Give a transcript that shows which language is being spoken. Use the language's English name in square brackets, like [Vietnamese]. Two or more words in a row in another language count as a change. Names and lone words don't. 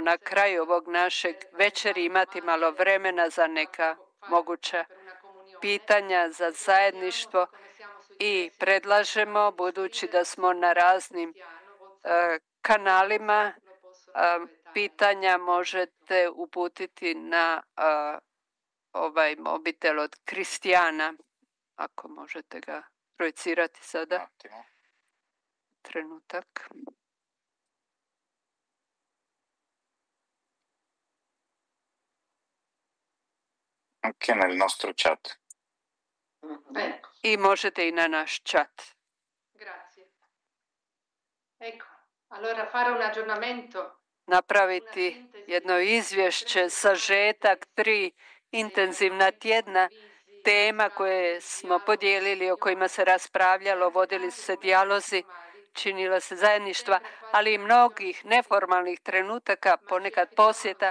[Croatian] na kraju ovog našeg večeri imati malo vremena za neka moguća pitanja, za zajedništvo i predlažemo, budući da smo na raznim kanalima, pitanja možete uputiti na ovaj mobitel od Kristijana, ako možete ga projicirati sada. Trenutak. [Italian] Anche nel nostro chat. [Croatian] I možete i na naš chat. Napraviti jedno izvješće, sažetak 3 intenzivna tjedna tema koje smo podijelili, o kojima se raspravljalo, vodili su se dijalozi, činilo se zajedništva, ali i mnogih neformalnih trenutaka, ponekad posjeta.